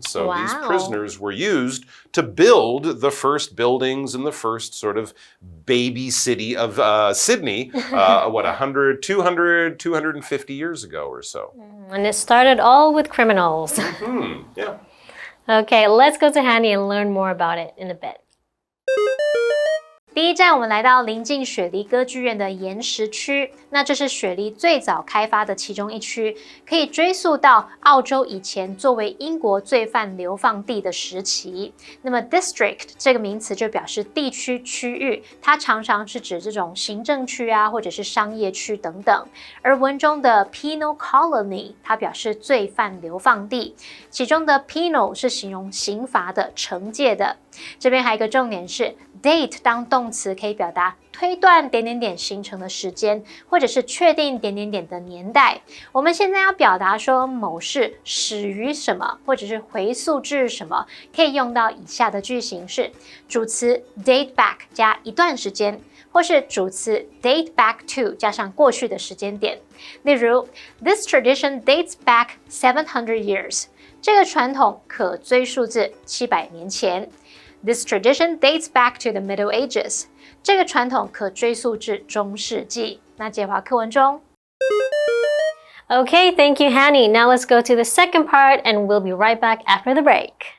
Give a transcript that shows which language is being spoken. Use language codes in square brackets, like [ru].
[en] So these prisoners were used to build the first buildings and the first sort of baby city of Sydney, 100, 200, 250 years ago or so. And it started all with criminals. Yeah. Okay, let's go to Hanny and learn more about it in a bit. [zh] 第一站，我们来到临近雪梨歌剧院的岩石区，那这是雪梨最早开发的其中一区，可以追溯到澳洲以前作为英国罪犯流放地的时期。那么 district 这个名词就表示地区区域，它常常是指这种行政区啊，或者是商业区等等。而文中的 penal colony 它表示罪犯流放地，其中的 penal 是形容刑罚的、惩戒的。这边还有一个重点是 date 当动词可以表达推断点点点形成的时间，或者是确定点点点的年代。我们现在要表达说某事始于什么，或者是回溯至什么，可以用到以下的句型是主词 date back 加一段时间，或是主词 date back to 加上过去的时间点。例如 [en] This tradition dates back 700 years [zh] 这个传统可追溯至700年前。 [en] This tradition dates back to the Middle Ages [zh] 这个传统可追溯至中世纪。那介华课文中 [en] Okay, thank you, Hanny. Now let's go to the second part and we'll be right back after the break.